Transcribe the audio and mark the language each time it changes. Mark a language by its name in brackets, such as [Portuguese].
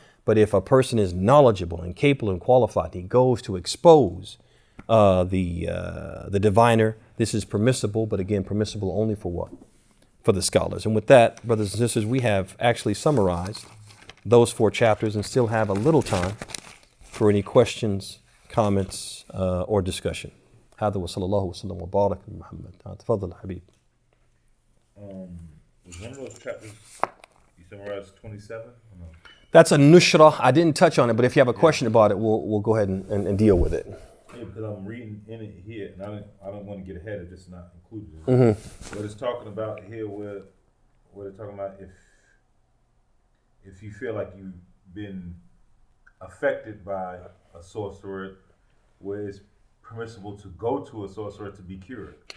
[English] But if a person is knowledgeable and capable and qualified, he goes to expose the diviner. This is permissible, but again, permissible only for what? For the scholars. And with that, brothers and sisters, we have actually summarized those 4 chapters and still have a little time for any questions, comments, or discussion. [Arabic] هذا وصلى الله وسلم وبارك على محمد. تفضل حبيب. [English] Was one of those chapters you summarized 27? Or no? That's a nushra. I didn't touch on it, but if you have a question about it, we'll go ahead and deal with it. Yeah, because I'm reading in it here, and I don't want to get ahead of this, not included in it. But it's talking about here where they're talking about if you feel like you've been affected by a sorcerer, where it's permissible to go to a sorcerer to be cured.